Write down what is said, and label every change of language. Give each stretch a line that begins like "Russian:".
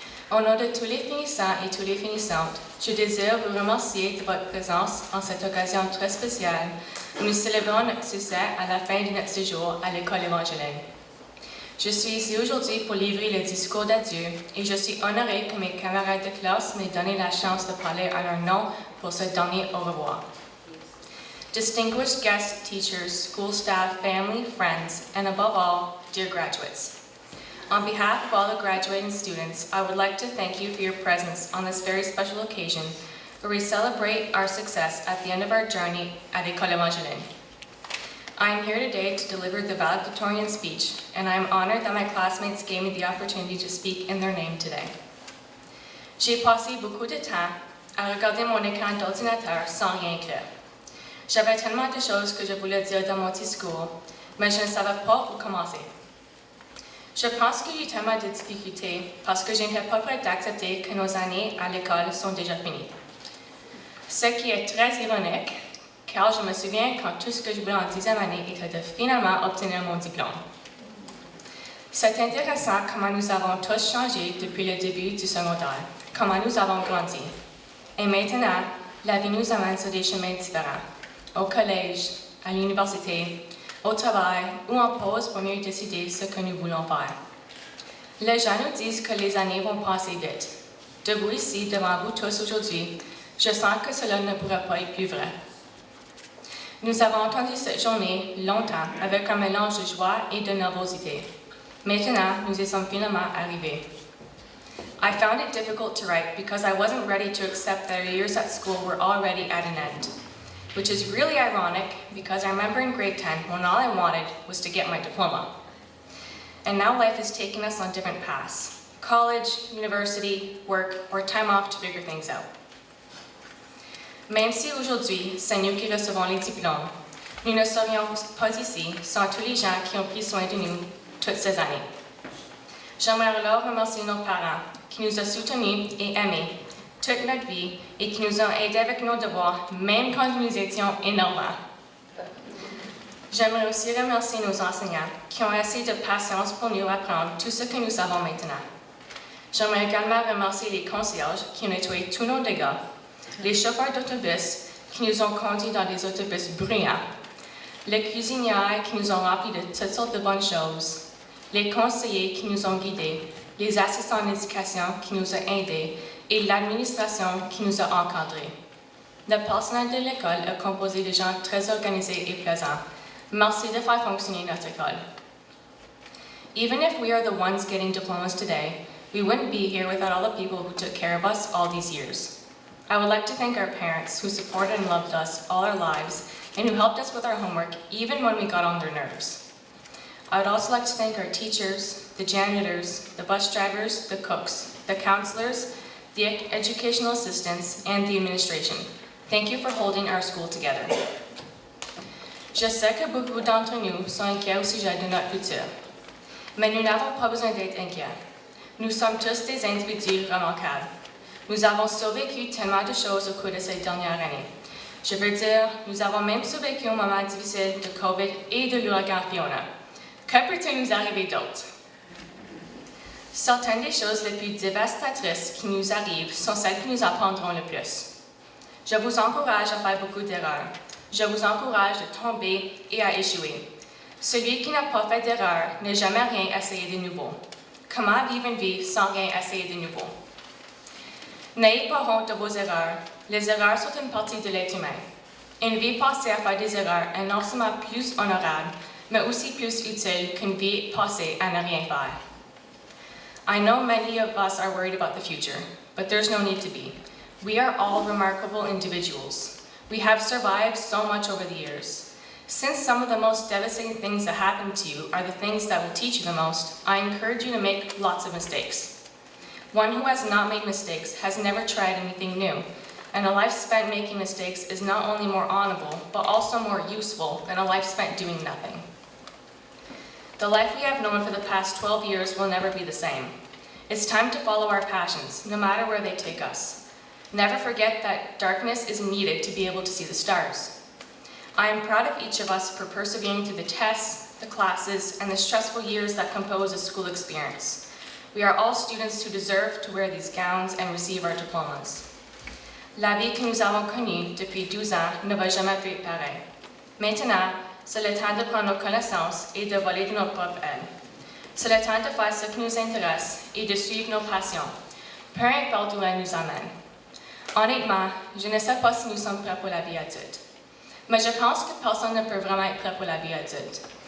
French: Au nom de tous les finissants et toutes les finissantes, je désire vous remercier de votre présence en cette occasion très spéciale où nous célébrons notre succès à la fin de notre séjour à l'École évangélique. Je suis ici aujourd'hui pour livrer le discours d'adieu et je suis honorée que mes camarades de classe m'aient donné la chance de parler à leur nom pour ce dernier au revoir.
English: Distinguished guests, teachers, school staff, family, friends, and above all, dear graduates. On behalf of all the graduating students, I would like to thank you for your presence on this very special occasion where we celebrate our success at the end of our journey at École évangélique. I am here today to deliver the valedictorian speech, and I am honored that my classmates gave me the opportunity to speak in their name today.
French: J'ai passé beaucoup de temps à regarder mon écran d'ordinateur sans rien écrire. J'avais tellement de choses que je voulais dire dans mon discours, mais je ne savais pas où commencer. Je pense que j'ai tellement de difficultés parce que je n'étais pas prête d'accepter que nos années à l'école sont déjà finies. Ce qui est très ironique, car je me souviens quand tout ce que je voulais en 10e année était de finalement obtenir mon diplôme. C'est intéressant comment nous avons tous changé depuis le début du secondaire, comment nous avons grandi. Et maintenant, la vie nous amène sur des chemins différents. Au collège, à l'université, au travail ou en pause pour mieux décider ce que nous voulons faire. Les gens nous disent que les années vont passer vite. Debout ici, devant vous tous aujourd'hui, je sens que cela ne pourrait pas être plus vrai. Nous avons entendu cette journée longtemps avec un mélange de joie et de nervosité. Maintenant, nous y sommes finalement arrivés.
English: I found it difficult to write because I wasn't ready to accept that our years at school were already at an end. Which is really ironic because I remember in grade 10 when all I wanted was to get my diploma. And now life is taking us on different paths. College, university, work, or time off to figure things out.
French: Même si aujourd'hui, c'est nous qui recevons les diplômes, nous ne serions pas ici sans tous les gens qui ont pris soin de nous toutes ces années. J'aimerais alors remercier nos parents qui nous ont soutenus et aimés toute notre vie et qui nous ont aidés avec nos devoirs, même quand nous étions énervants. J'aimerais aussi remercier nos enseignants qui ont assez de patience pour nous apprendre tout ce que nous savons maintenant. J'aimerais également remercier les concierges qui ont nettoyé tous nos dégâts, les chauffeurs d'autobus qui nous ont conduits dans des autobus bruyants, les cuisinières qui nous ont remplis de toutes sortes de bonnes choses, les conseillers qui nous ont guidés, les assistants d'éducation qui nous ont aidés et l'administration qui nous a encadrés. Le personnel de l'école est composé de gens très organisés et plaisants. Merci de faire fonctionner notre école.
English: Even if we are the ones getting diplomas today, we wouldn't be here without all the people who took care of us all these years. I would like to thank our parents who supported and loved us all our lives and who helped us with our homework even when we got on their nerves. I would also like to thank our teachers, the janitors, the bus drivers, the cooks, the counselors, the educational assistants, and the administration. Thank you for holding our school together.
French: Je sais que beaucoup d'entre nous sont inquiets au sujet de notre futur, mais nous n'avons pas besoin d'être inquiets. Nous sommes tous des individus remarquables. Nous avons survécu tellement de choses au cours de ces dernières années. Je veux dire, nous avons même survécu au moment difficile de COVID et de l'ouragan Fiona. Que peut-il nous arriver d'autre? Certaines des choses les plus dévastatrices qui nous arrivent sont celles qui nous apprendront le plus. Je vous encourage à faire beaucoup d'erreurs. Je vous encourage de tomber et à échouer. Celui qui n'a pas fait d'erreur n'a jamais rien essayé de nouveau. Comment vivre une vie sans rien essayer de nouveau? N'ayez pas honte de vos erreurs. Les erreurs sont une partie de l'être humain. Une vie passée à faire des erreurs est non seulement plus honorable, mais aussi plus utile qu'une vie passée à ne rien faire.
English: I know many of us are worried about the future, but there's no need to be. We are all remarkable individuals. We have survived so much over the years. Since some of the most devastating things that happen to you are the things that will teach you the most, I encourage you to make lots of mistakes. One who has not made mistakes has never tried anything new, and a life spent making mistakes is not only more honorable, but also more useful than a life spent doing nothing. The life we have known for the past 12 years will never be the same. It's time to follow our passions, no matter where they take us. Never forget that darkness is needed to be able to see the stars. I am proud of each of us for persevering through the tests, the classes, and the stressful years that compose a school experience. We are all students who deserve to wear these gowns and receive our diplomas.
French: La vie que nous avons connue depuis 12 ans ne va jamais plus être pareille. Maintenant, c'est le temps de prendre nos connaissances et de voler de notre propre aile. C'est le temps de faire ce qui nous intéresse et de suivre nos passions, peu importe où elles nous amènent. Honnêtement, je ne sais pas si nous sommes prêts pour la vie adulte. Mais je pense que personne ne peut vraiment être prêt pour la vie adulte.